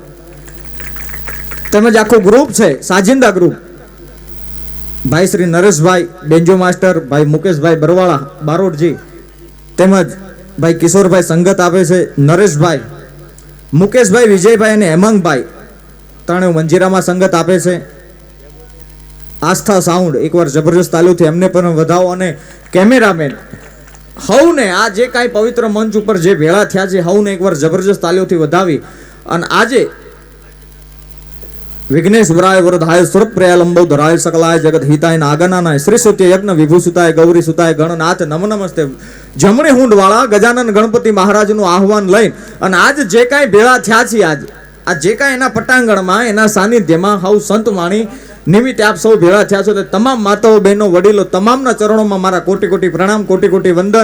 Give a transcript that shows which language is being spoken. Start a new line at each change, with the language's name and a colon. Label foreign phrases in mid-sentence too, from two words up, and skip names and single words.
Gujarati: તેમજ આખું ગ્રુપ છે, સાજિંદા ગ્રુપ, ભાઈ શ્રી નરેશભાઈ બેન્જો માસ્ટર, ભાઈ મુકેશભાઈ બરવાળા બારોટજી, તેમજ ભાઈ કિશોરભાઈ સંગત આપે છે, નરેશભાઈ, મુકેશભાઈ, વિજયભાઈ અને હેમાંગભાઈ ત્રણે મંજીરામાં સંગત આપે છે. આસ્થા સાઉન્ડ એકવાર જબરજસ્ત તાલીઓથી એમને પણ વધાવો. અને કેમેરામેન હવને આ જે કાંઈ પવિત્ર મંચ ઉપર જે ભેળા થયા છે, હવને એકવાર જબરજસ્ત તાલીઓથી વધાવી. અને આજે
Sanskrit: विघ्नेश्वराय वरदाय सुरप्रियाय लंबोदराय सकलाय जगत हिताय नागनानाय श्री सत्य यज्ञ विभूषिताय गौरी सुताय गणनाथ नम नमस्ते।
Gujarati: જમણી હુંડ વાળા ગજાનન ગણપતિ મહારાજનું આહવાન લઈને અને આજ જે કાંઈ ભેળા થયા છે આ જે કાંઈ એના પટાંગણમાં એના સાનિધ્યમાં હવ સંત વાણી નિમિત્તે આપ સૌ ભેળા થયા છો તે તમામ માતાઓ બહેનો વડીલો તમામના ચરણોમાં મારા કોટી કોટી પ્રણામ કોટી કોટી વંદન।